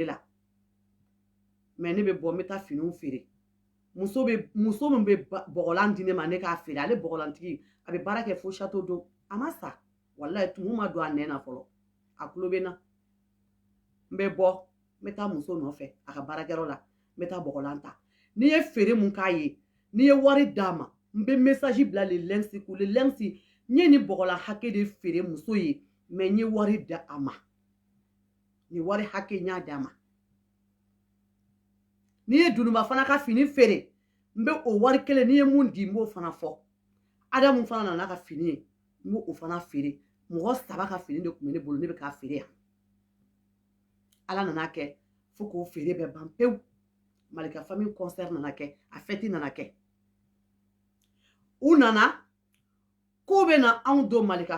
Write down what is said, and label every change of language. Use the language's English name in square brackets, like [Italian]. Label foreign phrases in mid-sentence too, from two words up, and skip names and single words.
[Bambara] la mais ne bɛ bɔ n bɛ taa finiw feere muso min bɛ bɔgɔlan di ne ma ne k'a feere ale bɔgɔlantigi a bɛ baara kɛ fo [French] château d'eau [Bambara] a ma sa walayi tumu ma don a nɛn na fɔlɔ a tulo bɛ n na n bɛ bɔ n bɛ taa muso nɔfɛ a ka baarakɛyɔrɔ la n bɛ taa bɔgɔlan ta n'i ye feere mun k'a ye n'i ye wari d'a ma n bɛ message bila le lynx ko le lynx n ye nin bɔgɔlan hakɛ de feere muso ye mais n ye wari da a ma nin wari hakɛ n y'a d'a ma n'i ye Dununba fana ka fini feere n bɛ o wari kelen n'i ye mun di n b'o fana fɔ Adamu fana nana ka fini ye n b'o fana feere mɔgɔ 3 ka fini de tun bɛ ne bolo ne bɛ k'a feere yan Ala nana kɛ fo k'o feere bɛɛ ban pewu Malika [French] famille concert [Bambara] nana kɛ a fête nana kɛ u nana k'u bɛ na anw don Malika